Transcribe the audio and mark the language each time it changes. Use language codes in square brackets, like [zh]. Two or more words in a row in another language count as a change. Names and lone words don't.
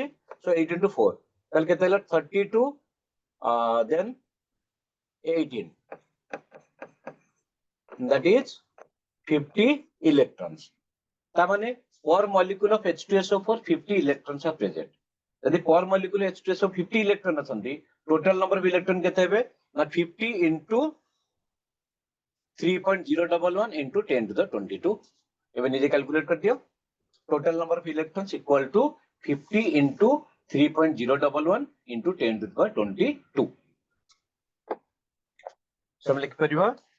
[en] सो 8 into 4 [or] ତାହାଲେ କେତେ ହେଲା [en] 32 देन 18 that is 50 electrons. [or] ତା ମାନେ [en] per molecule of H2SO4 50 electrons are present. यदि per molecule H2SO 50 electron अछंती total number of electron [or] କେତେ ହେବେ ନା [en] 50 into 3.011 into 10 to the 22. [or] ଏବେ ନିଜେ କ୍ୟାଲକୁଲେଟ କର ଦିଅ. [en] Total number of electrons equal to 50 into 3.011 into 10 to the 22. [or] ସବୁ ଲେଖି ପାରିବା.